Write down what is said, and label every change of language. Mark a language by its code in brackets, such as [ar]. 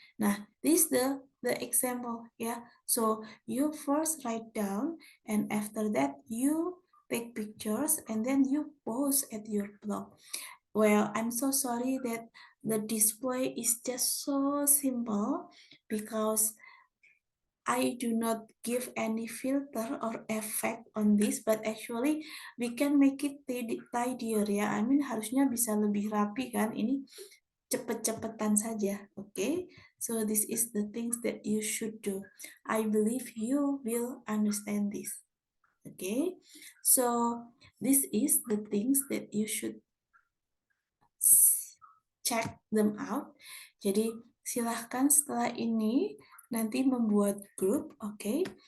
[en] Nah, this is the example, yeah. So you first write down, and after that you take pictures, and then you post at your blog. Well, I'm so sorry that the display is just so simple because I do not give any filter or effect on this, but actually we can make it tidier ya. I mean [id] harusnya bisa lebih rapi kan. Ini cepet-cepetan saja, okay? [en] So this is the things that you should do. I believe you will understand this, okay? So this is the things that you should check them out. [id] Jadi silahkan setelah ini nanti membuat grup, oke?